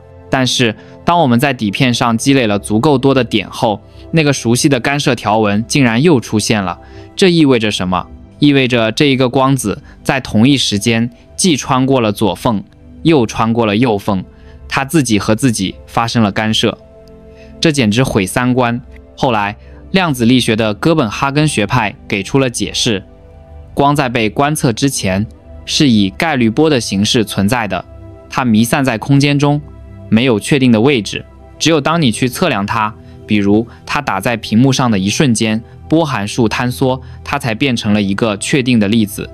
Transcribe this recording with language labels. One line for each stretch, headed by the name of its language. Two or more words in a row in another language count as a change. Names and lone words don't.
Chinese: 但是當我們在底片上積累了足夠多的點後，那個熟悉的干涉條紋竟然又出現了。這意味着什麼？意味着這一個光子在同一時間既穿過了左縫，又穿過了右縫，它自己和自己發生了干涉。這簡直毀三觀。後來量子力學的哥本哈根學派給出了解釋：光在被觀測之前是以概率波的形式存在的，它彌散在空間中，沒有確定的位置。只有當你去測量它，比如它打在屏幕上的一瞬間， 波函數坍縮，它才變成了一個確定的粒子。